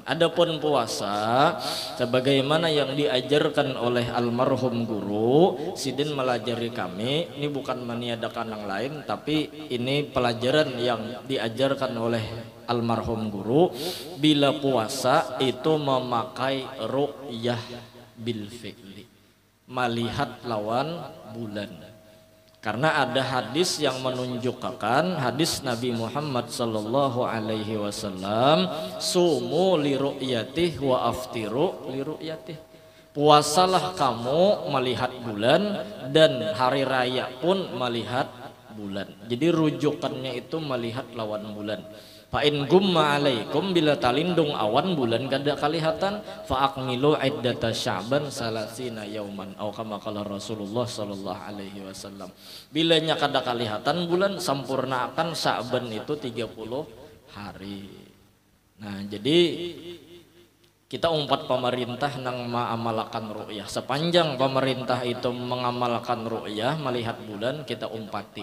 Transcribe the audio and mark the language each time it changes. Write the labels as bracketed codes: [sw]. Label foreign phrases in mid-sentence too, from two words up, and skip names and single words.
[id] Adapun puasa, sebagaimana yang diajarkan oleh almarhum guru Sidin melajari kami, ini bukan meniadakan yang lain, tapi ini pelajaran yang diajarkan oleh almarhum guru. Bila puasa itu memakai [ar] رؤية بالفعل. [id] melihat lawan bulan. Karena ada hadis yang menunjukkan, hadis Nabi Muhammad [ar] صلى الله عليه وسلم صوموا لرؤيته وأفطروا لرؤيته. [id] Puasalah kamu melihat bulan dan hari raya pun melihat bulan. Jadi rujukannya itu melihat lawan bulan. [ar] فإن غم عليكم, [bjn] bila talindung awan bulan kada kalihatan, [ar] فأكملوا عدة شعبان ثلاثين يوما, atau كما قال رسول الله صلى الله عليه وسلم. [bjn] Bilanya kada kalihatan bulan, sampurnakan Sya'ban itu 30 hari. Nah, jadi kita umpat pemerintah nang mengamalkan ru'yah. Sepanjang pemerintah itu mengamalkan ru'yah melihat bulan, kita umpati.